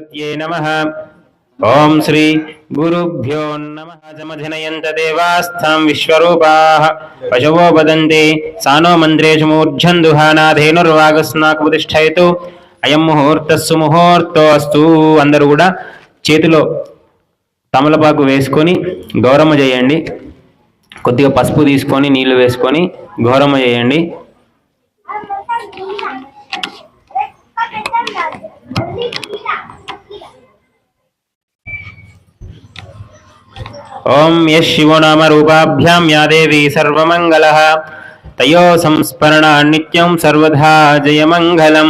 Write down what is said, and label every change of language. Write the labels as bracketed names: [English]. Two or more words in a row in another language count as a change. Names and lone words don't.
[Sanskrit] नमः। ओम श्री गुरुभ्यो नमः। समधिनयन्त देवास्तां विश्वरूपाः पशवो वदन्ति सानो मन्त्रेषु मूर्झन् दुहानाधेनुर्वागस्नाकप्रतिष्ठयतु अयं मुहूर्तः सुमुहूर्तोऽस्तु। [Telugu] అందరూ కూడా చేతిలో తమలపాకు వేసుకొని గౌరమ్మ చేయండి. కొద్దిగా పసుపు తీసుకొని నీళ్లు వేసుకొని గౌరమ్మ చేయండి. [Sanskrit] ओम यः शिवो नाम रूपाभ्यां या देवी सर्वमंगलः तयो संस्मरणा नित्यं सर्वधा जयमंगलम्।